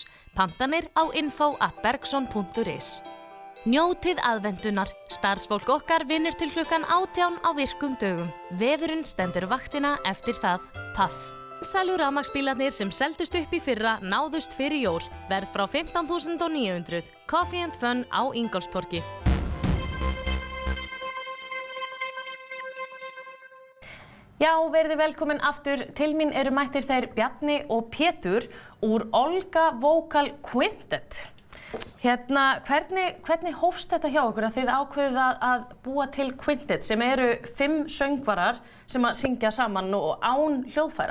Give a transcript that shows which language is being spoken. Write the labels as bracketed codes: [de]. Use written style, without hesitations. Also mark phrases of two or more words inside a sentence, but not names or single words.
[is] Pantanir á info@bergson.is. Njótið aðventunar. Starfsfólk okkar vinnur til klukkan 18 á virkum dögum. Vefurinn stendur vaktina eftir það. Paff. Sælu rafmagnsbílarnir sem seldust upp í fyrra náðust fyrir jól. Verð frá 15.900. Coffee and Fun á Ingólfstorgi. Já, verið velkomin aftur. Til mín eru mættir þeir Bjarni og Pétur úr Olga Vocal Quintet. Hvernig hófst þetta hjá okkur að þið ákveðið að búa til Quintet sem eru 5 söngvarar sem að syngja saman og án hljóðfæra?